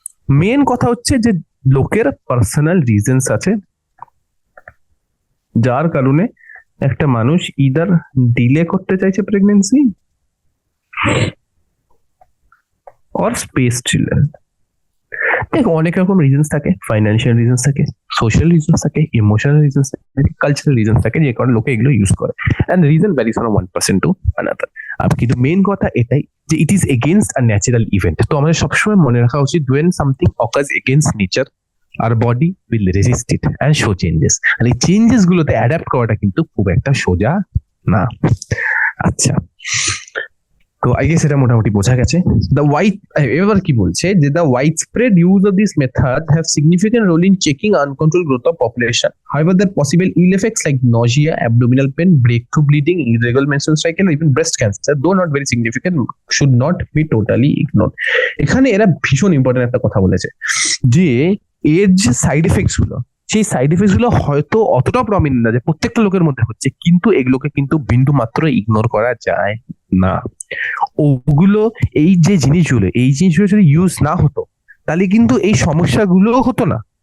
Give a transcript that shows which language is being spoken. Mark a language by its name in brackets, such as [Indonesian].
[Bangla] Main কথা হচ্ছে যে লোকের পার্সোনাল রিজনস আছে যার কারণে একটা মানুষ ইদার ডিলে করতে চাইছে প্রেগনেন্সি [English] Or space children. [Bangla] দেখো অনেক রকম রিজনস থাকে, ফাইন্যান্সিয়াল রিজনস থাকে, সোশ্যাল রিজনস থাকে, ইমোশনাল রিজনস থাকে, কালচারাল রিজনস থাকে, যে কারণে লোকে এগুলো ইউজ করে। [English] And reason varies from 1% to another. [Bangla] আর কিন্তু মেন কথা এটাই যে [English] It is against a natural event. [Bangla] তো আমাদের সবসময় মনে রাখা উচিত [English] when something occurs against nature, our body will resist it and show changes। [Bangla] আর এই চেঞ্জেস গুলোতে অ্যাডাপ্ট করাটা কিন্তু খুব একটা সোজা না। আচ্ছা, তো [English] I guess [Bangla] এটা মোটামুটি বোঝা গেছে। এবার কি বলছে যে [English] the widespread use of this method have significant role in checking uncontrolled growth of population. However, there are possible ill effects like nausea, abdominal pain, breakthrough bleeding, irregular menstrual cycle, or even breast cancer, though not very significant, should not be totally ignored। [Bangla] এখানে এরা ভীষণ important একটা কথা বলেছে যে এর যে side effects গুলো, সেই সাইড এফেক্টস গুলো হয়তো অতটা প্রমিনেন্ট না যে প্রত্যেকটা লোকের মধ্যে হচ্ছে, কিন্তু এগুলোকে কিন্তু বিন্দু মাত্র ইগনোর করা যায় না। ওগুলো এই জিনিসগুলো যদি ইউজ না হতো তাহলে কিন্তু এই সমস্যাগুলো হতো না।